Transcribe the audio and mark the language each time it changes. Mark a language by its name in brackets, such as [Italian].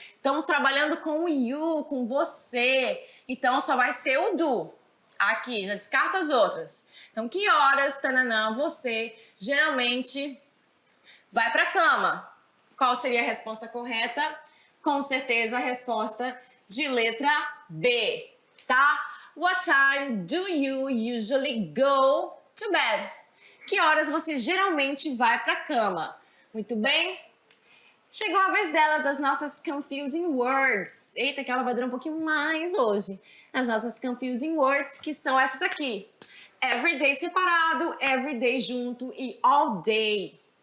[Portuguese] Estamos trabalhando com o you, com você, então só vai ser o do. Aqui, já descarta as outras. Então, que horas, tananã, você geralmente vai para a cama? Qual seria a resposta correta? Com certeza a resposta de letra B, tá? [English] What time do you usually go to bed? [Portuguese] Que horas você geralmente vai para a cama? Muito bem? Chegou a vez delas, das nossas confusing words. Eita, que ela vai durar um pouquinho mais hoje. As nossas confusing words, que são essas aqui. Everyday separado, everyday junto e all day.